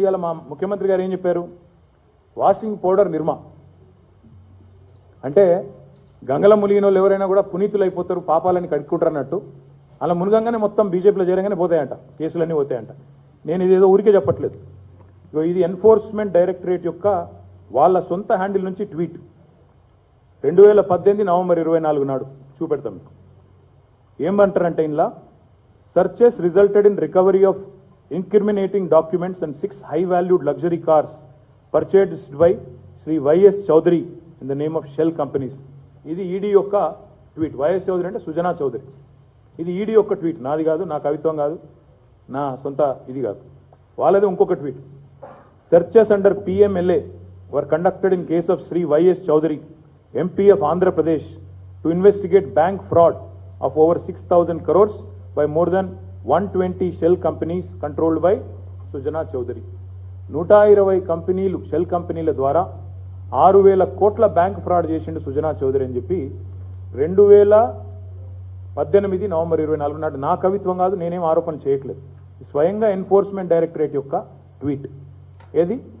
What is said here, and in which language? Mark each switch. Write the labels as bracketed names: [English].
[Telugu] ఇవాళ మా ముఖ్యమంత్రి గారు ఏం చెప్పారు? వాషింగ్ పౌడర్ నిర్మా అంటే గంగల ములిగిన వాళ్ళు ఎవరైనా కూడా పునీతులు అయిపోతారు, పాపాలని కడుక్కుంటారు అన్నట్టు. అలా మునగంగానే మొత్తం బీజేపీలో చేరగానే పోతాయంట, కేసులన్నీ పోతాయంట. నేను ఇదేదో ఊరికే చెప్పట్లేదు. ఇది ఎన్ఫోర్స్మెంట్ డైరెక్టరేట్ యొక్క వాళ్ళ సొంత హ్యాండిల్ నుంచి ట్వీట్ 2018 నవంబర్ 24 నాడు చూపెడతాం మీకు. ఏమంటారంటే ఇందులో [English] searches resulted in recovery of incriminating documents and 6 high-valued luxury cars purchased by Sri Y.S. Chaudhary in the name of Shell companies. [Telugu] ఇది ఈడీ యొక్క ట్వీట్. వైఎస్ చౌదరి అంటే సుజనా చౌదరి. ఇది ఈడీ యొక్క ట్వీట్, నాది కాదు, నా కవిత్వం కాదు, నా సొంత ఇది కాదు, వాళ్ళది ఇంకొక tweet. [English] Searches under PMLA were conducted in case of Sri Y.S. Chaudhary, MP of Andhra Pradesh, to investigate bank fraud of over 6,000 crores by more than 120 shell companies controlled by Sujana Chaudhary. [Telugu] 120 కంపెనీలు shell కంపెనీల ద్వారా 6,000 కోట్ల bank fraud చేసిండు సుజనా చౌదరి అని చెప్పి 2018 November 24 నాడు, నా కవిత్వం కాదు, నేనేం ఆరోపణ చేయట్లేదు, స్వయంగా ఎన్ఫోర్స్మెంట్ డైరెక్టరేట్ యొక్క ట్వీట్. ఏది?